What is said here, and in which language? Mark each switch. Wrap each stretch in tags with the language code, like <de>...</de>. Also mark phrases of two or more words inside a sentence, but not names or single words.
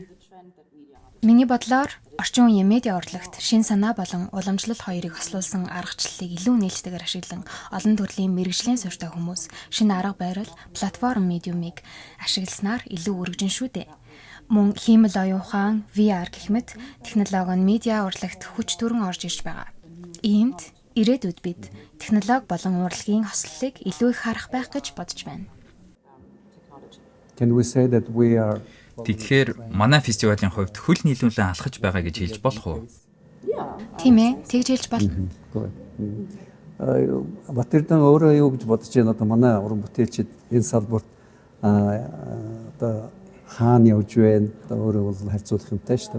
<mn>Миний бодлоор орчин үеийн медиа урлагт шин санаа болон уламжлал хоёрыг хослуулсан аргачлалыг илүү нээлттэйгээр ашиглан олон төрлийн мэргэжлийн суурьтай хүмүүс шинэ арга барил, платформ медиумыг ашигласнаар илүү өргөжин шүү дээ. Мөн хиймэл оюун ухаан, VR гэх мэт технологи нь медиа урлагт хүч төрөн орж ирж байгаа. Иймд ирээдүйд бид технологи болон урлагийн хослолыг илүү их харах байх гэж бодож байна.</mn> <en>Can we say that we are</en> <mn>Тэгэхээр манай фестивалийн хувьд хөл нийлүүлэн алхаж байгаа гэж хэлж болох уу? Тийм ээ, тэгж хэлж болно. Батэрдэн өөрөө юу гэж бодож байна одоо манай уран бүтээлчид энэ салбарт одоо хаана явж байна одоо өөрөө бол харьцуулах юмтай шүү дээ.</mn>